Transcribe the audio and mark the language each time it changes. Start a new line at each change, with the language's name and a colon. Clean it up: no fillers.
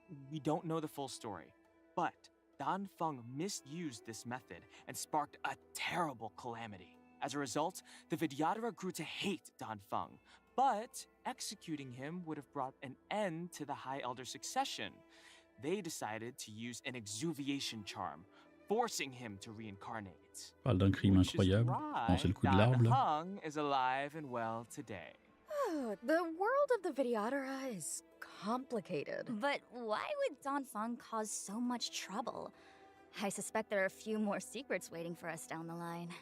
English: We don't know the full story, but Dan Feng misused this method and sparked a terrible calamity. As a result, the Vidyadhara grew to hate Dan Feng, but executing him would have brought an end to the High Elder succession. They decided to use an exuviation charm, forcing him to reincarnate.
French: On parle d'un crime incroyable. Bon, c'est le coup de l'arbre là.
English: Heng is alive and well today. The world of the Vidyadhara is complicated. But why would Dan Feng cause so much trouble? I suspect there are a few more secrets waiting for us down the line.